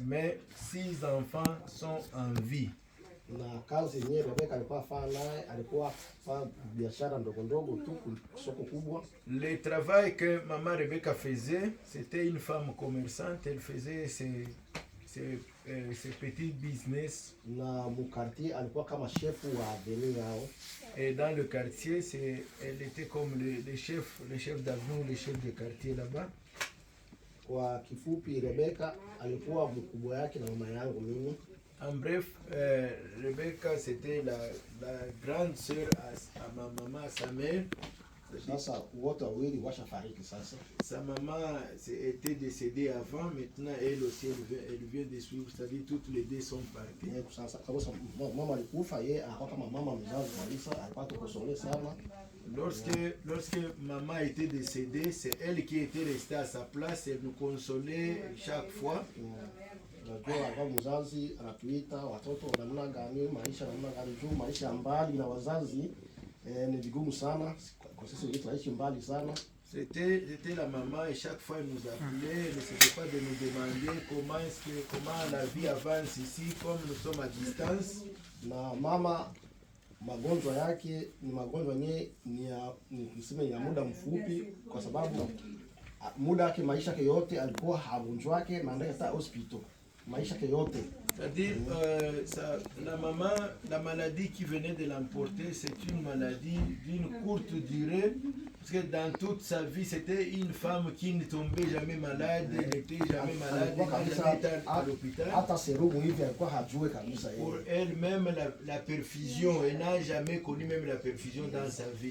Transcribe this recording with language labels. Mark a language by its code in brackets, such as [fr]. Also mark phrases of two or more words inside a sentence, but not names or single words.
[fr] Mais 6 enfants sont en vie. [sw] Na kazi yenyewe Rebeka alikuwa afanya naye, alikuwa afanya biashara ndogo ndogo tu soko kubwa. [fr] Le travail que maman Rebecca faisait, c'était une femme commerçante. Elle faisait ses petits business. [sw] Na mu quartier alikuwa kama chef wa avenue yao. [fr] Et dans le quartier, elle était comme le chef d'avenue, le chef de quartier là-bas. [sw] Kwa kifupi Rebeka alikuwa mkubwa yake na mama yangu mimi. [fr] En bref, Rebecca c'était la grande sœur à ma maman, à sa mère. [sw] Sasa wote wawili washafariki sasa. [fr] Sa maman était décédée avant, maintenant elle aussi elle vient de suivre, c'est-à-dire toutes les deux sont parties. [sw] Sasa kabisa mama alikufa, yeye akawa kama mama mzazi kabisa, alipata kusole sana. [fr] Lorsque maman était décédée, c'est elle qui était restée à sa place et nous consolait chaque fois. [sw] Najua kwa mzazi anatuita watoto namna gani, maisha namna gani, juu maisha mbali na wazazi ni vigumu sana kwa sisi wetu tunaishi mbali sana. [fr] C'était la maman et chaque fois elle nous appelait, elle ne s'était pas de nous demander comment la vie avance ici comme nous sommes à distance. [sw] Na mama magonjwa yake ni magonjwa yenyewe ni ya muda mfupi, kwa sababu muda yake maisha yake yote alikuwa hagonjwa yake na ndani ya hospital. Maisha yake yote. [fr] C'est-à-dire la maladie qui venait de l'emporter, c'est une maladie d'une courte durée, parce que dans toute sa vie, c'était une femme qui ne tombait jamais malade, n'était jamais malade, jamais était à l'hôpital. Pour elle-même, la perfusion, elle n'a jamais connu même la perfusion dans sa vie.